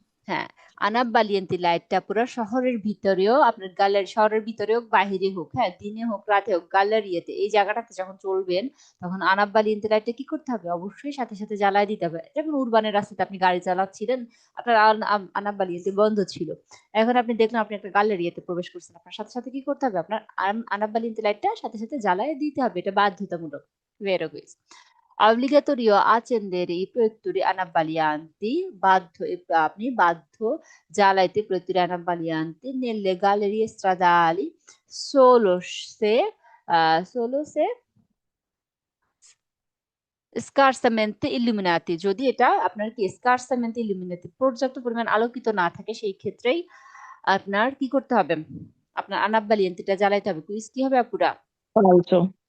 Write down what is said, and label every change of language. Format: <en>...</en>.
<bn>হ্যাঁ, আনাব বালিয়ান্তি লাইটটা পুরো শহরের ভিতরেও আপনার গ্যালারি, শহরের ভিতরে হোক বাহিরে হোক, হ্যাঁ দিনে হোক রাতে হোক, গ্যালারিতে এই জায়গাটাতে যখন চলবেন তখন আনাব বালিয়ান্তি লাইটটা কি করতে হবে, অবশ্যই সাথে সাথে জ্বালায় দিতে হবে। যেমন উরবানের রাস্তাতে আপনি গাড়ি চালাচ্ছিলেন, আপনার আনাব বালিয়ান্তি বন্ধ ছিল, এখন আপনি দেখলেন আপনি একটা গ্যালারিতে প্রবেশ করছেন, আপনার সাথে সাথে কি করতে হবে, আপনার আনাব বালিয়ান্তি লাইটটা সাথে সাথে জ্বালায় দিতে হবে, এটা বাধ্যতামূলক। ভেরো গুইজ।</bn> <it>Obbligatorio accendere i proiettori anabbaglianti,</it> <bn>বাধ্য আপনি বাধ্য জ্বালাইতে</bn> <it>proiettori anabbaglianti nelle gallerie stradali solo se</it> <bn>solo সে স্কার্সামেন্তে ইলুমিনাতি, যদি এটা আপনার কি স্কার্সামেন্তে ইলুমিনাতি পর্যাপ্ত পরিমাণ আলোকিত না থাকে সেই ক্ষেত্রেই আপনার কি করতে হবে, আপনার আনাব্বালিয়েন্তিটা জ্বালাইতে হবে। কুইজ কি হবে আপুরা?</bn> <it>falso,</it>